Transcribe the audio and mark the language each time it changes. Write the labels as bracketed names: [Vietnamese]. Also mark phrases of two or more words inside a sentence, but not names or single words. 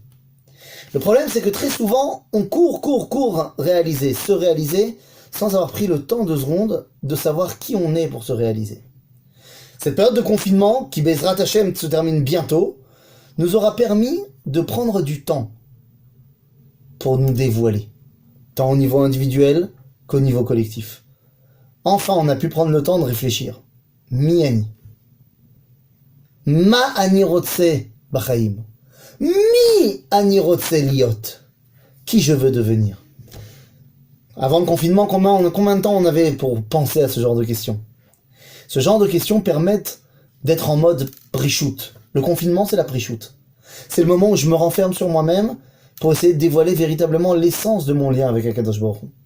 [French] Le problème, c'est que très souvent, on court, se réaliser, sans avoir pris le temps 2 secondes de savoir qui on est pour se réaliser. Cette période de confinement, qui [Hebrew] Bezrat Hashem [French] se termine bientôt, nous aura permis de prendre du temps pour nous dévoiler. Tant au niveau individuel qu'au niveau collectif. Enfin, on a pu prendre le temps de réfléchir. [Hebrew] Mi ani rotse b'chaim. Mi ani rotse liot. [French] Qui je veux devenir? Avant le confinement, combien de temps on avait pour penser à ce genre de questions? Ce genre de questions permettent d'être en mode prishut. Le confinement, c'est la prishut. C'est le moment où je me renferme sur moi-même pour essayer de dévoiler véritablement l'essence de mon lien avec [Hebrew] Akadosh Baruch Hu.